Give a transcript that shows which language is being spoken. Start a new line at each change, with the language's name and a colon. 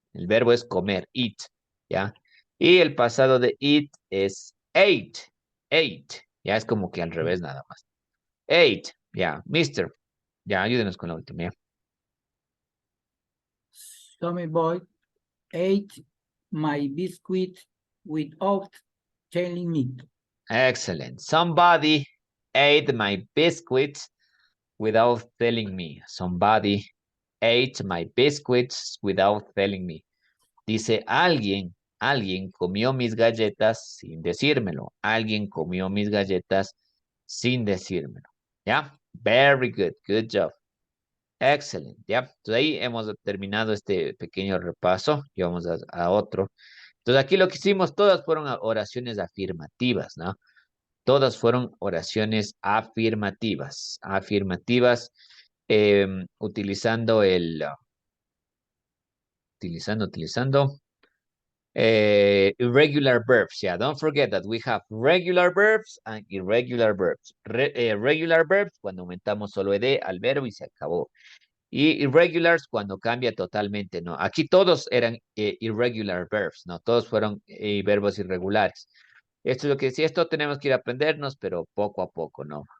Spanish: El verbo es comer,
English: eat,
Spanish: ¿ya? Y el pasado de eat es
English: ate, ate,
Spanish: ya es como que al revés nada más. Ate, ya,
English: mister,
Spanish: ya, ayúdenos con la última, ¿ya?
English: Some boy ate my biscuit without telling me. Excellent. Somebody ate my biscuits without telling me. Somebody ate my biscuits without telling me.
Spanish: Dice alguien comió mis galletas sin decírmelo. Alguien comió mis galletas sin decírmelo. ¿Ya?
English: Very good. Good job. Excellent. ¿Ya?
Spanish: Entonces ahí hemos terminado este pequeño repaso y vamos a otro. Entonces aquí lo que hicimos, todas fueron oraciones afirmativas, ¿no? Todas fueron oraciones afirmativas. Afirmativas utilizando utilizando
English: irregular verbs. Yeah, don't forget that we have regular verbs and irregular verbs. Regular verbs
Spanish: cuando aumentamos solo ed al verbo y se acabó. Y irregulars cuando cambia totalmente, ¿no? Aquí todos eran
English: irregular verbs,
Spanish: ¿no? Todos fueron verbos irregulares. Esto es lo que decía, esto tenemos que ir a aprendernos, pero poco a poco, ¿no?